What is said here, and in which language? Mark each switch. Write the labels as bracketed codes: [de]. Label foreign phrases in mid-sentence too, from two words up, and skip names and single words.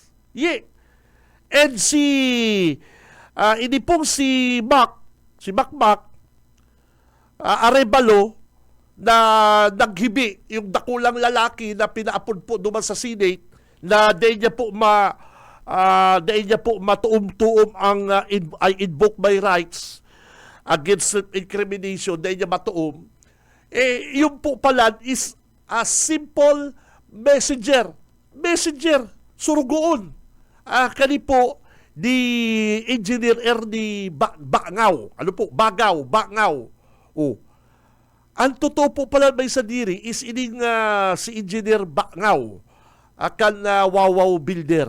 [bik] And ini pong si Mac Arevalo, na naghibi yung dakulang lalaki na pinaapod po duman sa Senate, na dayon niya po matuom-tuom ang [en] I invoke my rights against incrimination, [bik] dayon niya matuom. [tl] Yung po pala [en] is a simple messenger, [bik] surugoon. Kani po di Engineer Ernie Bangaw. Bangaw. Ang totoo po pala may sadiri is ining si Engineer Bangaw, akan Wawaw Builder.